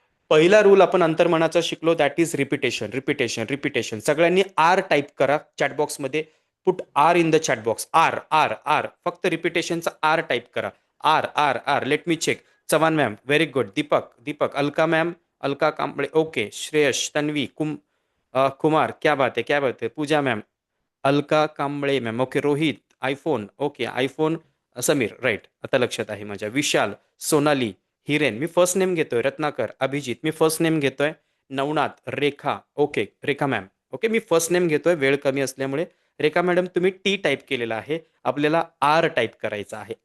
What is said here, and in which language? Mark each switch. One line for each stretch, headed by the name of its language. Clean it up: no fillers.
Marathi: पहिला रूल आपण अंतर्मनाचा शिकलो,
English: That is repetition, repetition, repetition.
Marathi: सगळ्यांनी आर टाईप करा चॅटबॉक्समध्ये.
English: Put R in the chatbox.
Marathi: R R R, फक्त रिपिटेशनचा आर टाईप करा. R R R.
English: Let me check.
Marathi: Chavan ma'am,
English: Very good.
Marathi: Deepak, Alka ma'am, Alka Kamble, okay.
Hindi: Shreyas, Tanvi, Kumar, क्या बात है, क्या बात है.
Marathi: पूजा ma'am, Alka Kamble ma'am, okay. Rohit, iPhone, okay. IPhone, Sameer, right, आता लक्षात आहे माझ्या. विशाल, सोनाली, हिरेन, मी फर्स्ट नेम घेतोय. रत्नाकर, अभिजित, मी फर्स्ट नेम घेतोय. नवनाथ, रेखा, ओके. रेखा मॅम, ओके. मी फर्स्ट नेम घेतोय, वेळ कमी असल्यामुळे. रेखा मॅडम, तुम्ही टी टाईप केलेला आहे, आपल्याला आर टाईप करायचा आहे.